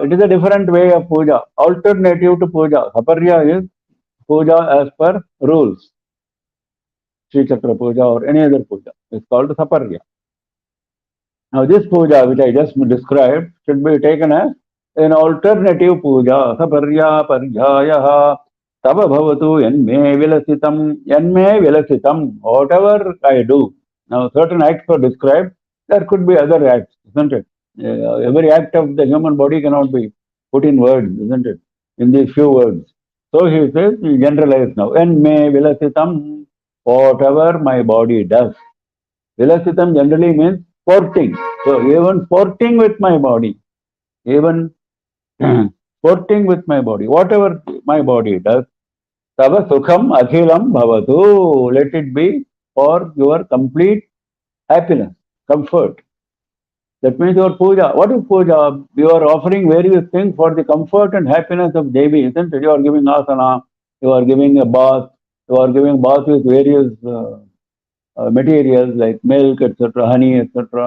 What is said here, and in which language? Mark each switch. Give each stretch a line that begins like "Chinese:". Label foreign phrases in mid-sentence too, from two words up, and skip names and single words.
English: It is a different way of puja, alternative to puja. Saparya is puja as per rules. Sri Chakra puja or any other puja. It's called Saparya. Now this puja which I just described should be taken as an alternative puja.
Sanskrit: Saparya Paryayaha. Tava bhavatu yanme vilasitam. Yanme vilasitam.
English: Whatever I do. Now certain acts are described. There could be other acts, isn't it? Every act of the human body cannot be put in words, isn't it? In these few words. So he says, he generalized now.
Sanskrit: Yanme vilasitam.
English: Whatever my body does. Vilasitam generally means sporting. So even sporting with my body. Even sporting with my body. Whatever my body does.
Sanskrit: Tava sukham akhilam bhavatu.
English: Let it be for your complete happiness, comfort. That means your puja. What is puja? You are offering various things for the comfort and happiness of Devi, isn't it? You are giving asana, you are giving a bath, you are giving bath with various materials like milk, etc., honey, etc.